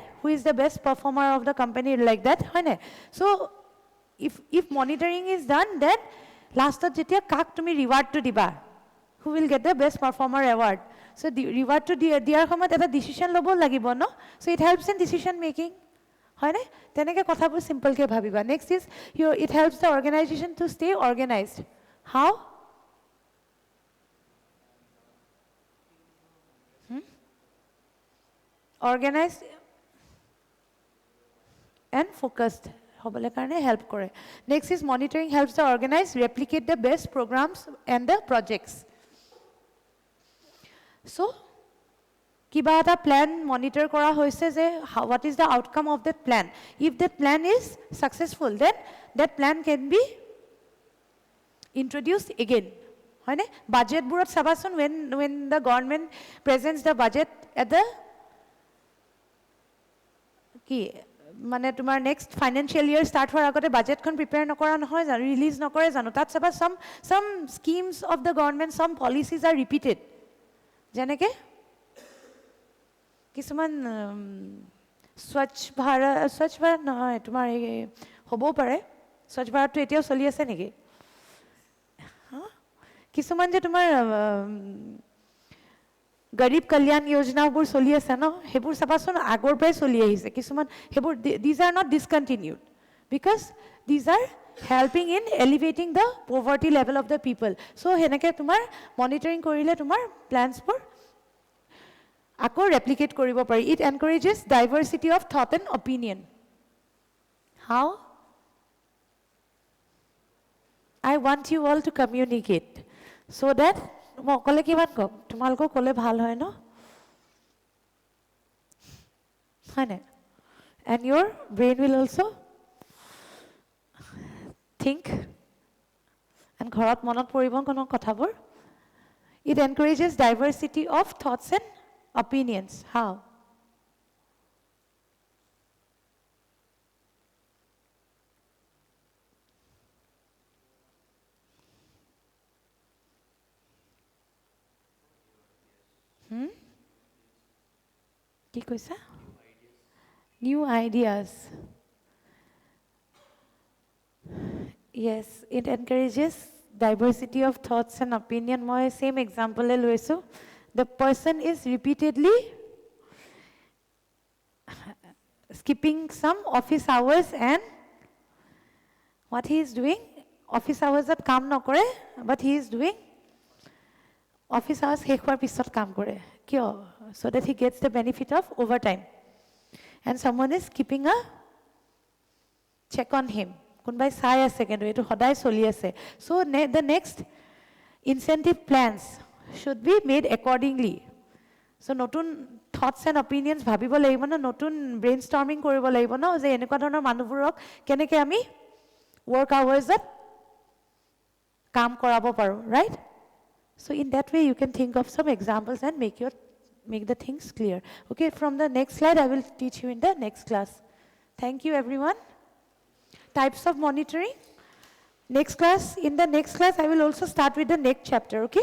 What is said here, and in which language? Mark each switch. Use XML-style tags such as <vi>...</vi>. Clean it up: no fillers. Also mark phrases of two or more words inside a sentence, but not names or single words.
<en>Who is the best performer of the company, like that,</en> <as>hoy ne?</as> <en>So if monitoring is done, then last</en> <as>যেতিয়া কাক তুমি reward টো দিবা,</as> <en>who will get the best performer award. So the reward</en> <as>টো দিয়াৰ ক্ষমতা এটা decision ল'ব লাগিব ন,</as> <en>so it helps in decision making,</en> <as>হয় নে? তেনেকৈ কথাবোৰ simple কৈ ভাবিবা.</as> <en>Next is it helps the organization to stay organized. How? Organized and focused</en> <as>হ'বলৈ কাৰণে help কৰে.</as> <en>Next is monitoring helps the organize replicate the best programs and the projects. So</en> <as>kiba eta plan monitor kora hoise je</as> <en>what is the outcome of that plan. If that plan is successful, then that plan can be introduced again,</en> <as>হয় নে? Budget বোৰত চাবাচোন,</as> <en>when the government presents the budget at the</en> <as>কি মানে তোমাৰ</as> <en>next financial year start</en> <as>হোৱাৰ আগতে বাজেটখন প্ৰিপেয়াৰ নকৰা নহয় জানো, ৰিলিজ নকৰে জানো? তাত চাবা</as> <en>some schemes of the government, some policies are repeated.</en> <as>যেনেকে কিছুমান স্বচ্ছ ভাৰত নহয়, তোমাৰ হ'বও পাৰে, স্বচ্ছ ভাৰতটো এতিয়াও চলি আছে নেকি? কিছুমান যে তোমাৰ গৰীব কল্যাণ যোজনাবোৰ চলি আছে ন, সেইবোৰ চাবাচোন আগৰ পৰাই চলি আহিছে কিছুমান, সেইবোৰ</as> <en>these are not discontinued because these are helping in elevating the poverty level of the people.</en> <as>So হেনেকে তোমাৰ monitoring কৰিলে তোমাৰ plansবোৰ আকৌ replicate কৰিব পাৰি.</as> <en>It encourages diversity of thought and opinion. How? I want you all to communicate so that</en> <as>মই অকলে কিমান কম, তোমালোকক ক'লে ভাল হয় ন, হয়নে?</as> <en>And your brain will also think and</en> <as>ঘৰত মনত পৰিব কোনো কথাবোৰ.</as> <en>It encourages diversity of thoughts and opinions. How?</en> <as>কি কৈছা?</as> <en>New ideas. Yes, it encourages diversity of thoughts and opinion.</en> <as>মই same example লৈছো.</as> <en>The person is repeatedly skipping some office hours, and what he is doing, office hours at</en> <as>কাম নকৰে,</as> <en>but he is doing office hours</en> <as>শেষ হোৱাৰ পিছত কাম কৰে. কিয়?</as> <en>So that he gets the benefit of overtime. And someone is keeping a check on him.</en> <as>কোনবাই চাই আছে কিন্তু এটো সদায় চলি আছে.</as> <en>So the next incentive plans should be made accordingly.</en> <as>So নতুন</as> <en>thoughts and opinions</en> <as>ভাবিব লাগিব না, নতুন brainstorming কৰিব লাগিব না, যে এনেকুৱা ধৰণৰ মানুহবোৰক কেনেকৈ আমি</as> <en>work hours</en> <as>at কাম কৰাব পাৰো,</as> <en>right? So in that way you can think of some examples and make the things clear. Okay, from the next slide I will teach you in the next class. Thank you everyone. Types of monitoring. In the next class I will also start with the next chapter, okay?</en>